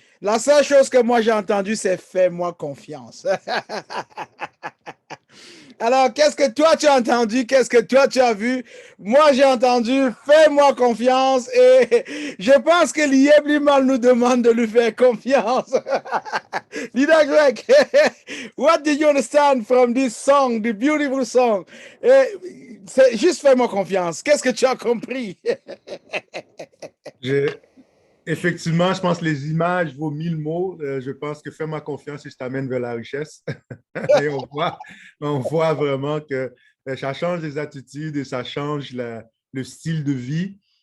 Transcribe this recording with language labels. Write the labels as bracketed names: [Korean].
[French] La seule chose que moi j'ai entendue, c'est fais-moi confiance. Alors, qu'est-ce que toi tu as entendu? Qu'est-ce que toi tu as vu? Moi, j'ai entendu fais-moi confiance et je pense que Lieb Limal nous demande de lui faire confiance. [English] Leader Greg, what did you understand from this song, the beautiful song? [French] C'est juste fais-moi confiance. Qu'est-ce que tu as compris? Effectivement, je pense que les images vaut 1000 mots. Je pense que fais-moi confiance et je t'amène vers la richesse. Et on voit vraiment que ça change les attitudes et ça change le style de vie.